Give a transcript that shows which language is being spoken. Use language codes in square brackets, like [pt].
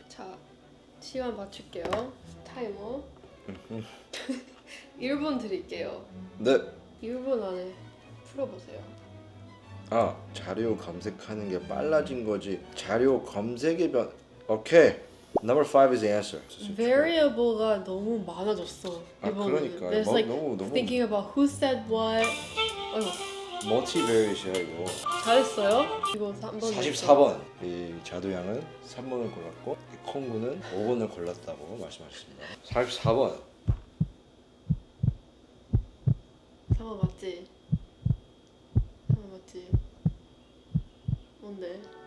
[ko] 자, 시간 맞출게요. 타이머. 1분 드릴게요. 네. 1분 안에 풀어보세요. 자료 검색하는 게 빨라진 거지. 자료 검색의 변. 오케이. [en] Number 5 is the answer. [ko] Variable가 너무 많아졌어. 이번에는. 그러니까 [en] There's like [ko] 너무 [en] thinking about who said what. [ko] 멀티베리엇이야 이거. 잘했어요. 이거 3번. 44번. 이 자두양은 3번을 골랐고 이 콩구는 5번을 골랐다고 말씀하셨습니다. 44번. 3번 맞지? 3번 맞지? 뭔데?